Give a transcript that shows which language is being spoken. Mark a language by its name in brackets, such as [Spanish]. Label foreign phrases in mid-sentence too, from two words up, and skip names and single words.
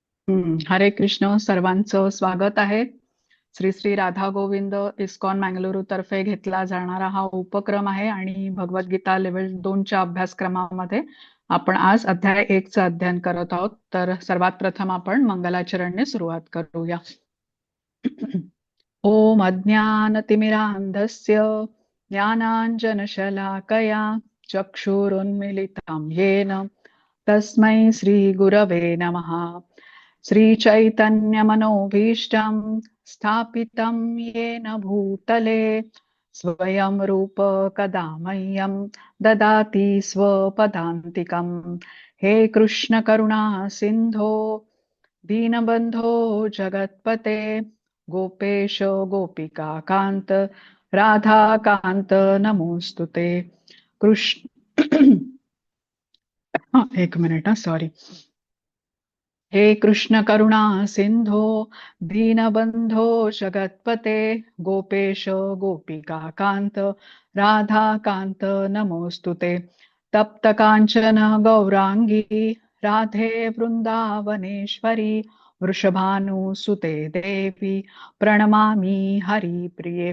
[Marathi] हरे कृष्ण. सर्वांचं स्वागत आहे. श्री श्री राधा गोविंद इस्कॉन मंगळुरू तर्फे घेतला जाणारा हा उपक्रम आहे आणि भगवद्गीता लेवल 2च्या अभ्यासक्रमामध्ये आपण आज अध्याय 1चं अध्ययन करत आहोत. तर सर्वात प्रथम आपण मंगलाचरणने सुरुवात करूया. [Sanskrit] ओम अज्ञानतिमिरान्धस्य ज्ञानाञ्जनशलाकया चक्षुरुन्मिलितं येन तस्मै श्रीगुरवे नमः. श्रीचैतन्यमनोभीष्टं स्थापितं येन भूतले स्वयं रूप कदा मह्यं ददाति स्वपदान्तिकं. हे कृष्ण करुणा सिन्धो दीनबन्धो जगत्पते गोपेश गोपिका कांत राधा कांत नमोस्तुते. [Marathi] कृष्ण एक मिनिट, सॉरी. [Sanskrit] हे कृष्ण करुणा सिंधो दीनबंधो जगत्पते गोपेश गोपिका कांत राधा कांत नमोस्तुते. तप्त कांचन गौरांगी राधे वृंदावनेश्वरी वृषभानुसुते देवी प्रणमामि हरिप्रिये.